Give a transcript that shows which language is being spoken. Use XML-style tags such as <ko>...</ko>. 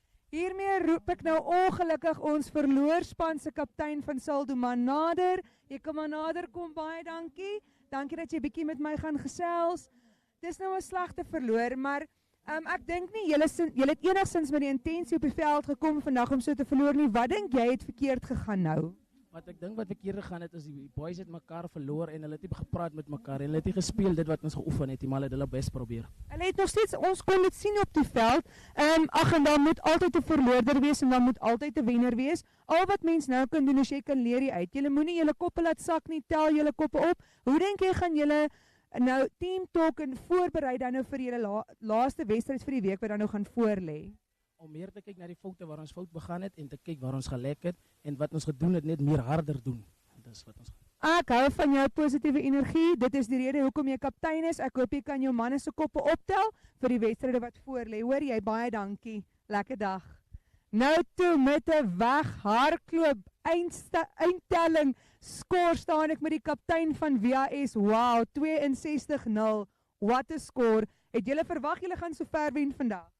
<af>Hiermee roep ek nou ongelukkig ons verloorspan se kaptein van Saldoman nader. Jy kan maar nader kom, baie dankie. Dankie dat jy bietjie met my gaan gesels. Dis nou 'n slegte verloor, maar ek dink nie julle het enigstens met die intensie op die veld gekom vandag om so te verloor nie. Wat dink jy het verkeerd gegaan nou? Wat ek dink wat verkeerd gegaan het is die boys het mekaar verloor en hulle het nie gepraat met mekaar en hulle het nie gespeel dit wat ons geoefen het, maar hulle het hulle bes probeer. Hulle het nog steeds, ons kon dit sien op die veld. Ag, en dan moet altyd 'n verloorder wees en dan moet altyd 'n wenner wees. Al wat mens nou kan doen is jy kan leer hier uit. Julle moenie julle koppe laat sak nie, tel julle koppe op. Hoe dink jy gaan julle nou team talk en voorberei dan nou vir julle laaste wedstryd vir die week wat dan nou gaan voorlê? Om meer te kyk na die foute waar ons fout begaan het en te kyk waar ons gelek het en wat ons gedoen het net meer harder doen. Dis wat ons. Ek hou van jou positiewe energie. Dit is die rede hoekom jy kaptein is. Ek hoop jy kan jou manne se koppe optel vir die wedstryde wat voorlê. Hoor jy, baie dankie. Lekker dag. Nou toe met 'n weghardloop eindtelling skoor staan ek met die kaptein van VAS.</af> <en>Wow, 62-0. What a score.</en> <af>Het julle verwag julle gaan so ver wen vandag?</af>